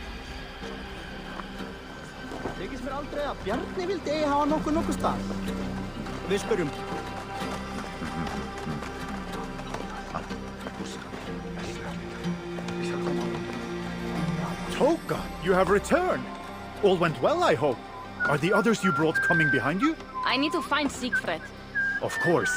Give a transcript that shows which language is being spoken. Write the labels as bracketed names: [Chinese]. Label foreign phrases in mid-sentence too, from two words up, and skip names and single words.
[Icelandic] Þykist mér aldrei að Bjarni vildi eigi hafa nokkuð stað. Við spyrjum. [English] Toka, you have returned. All went well, I hope. Are the others you brought coming behind you? I need to find Siegfried. Of course.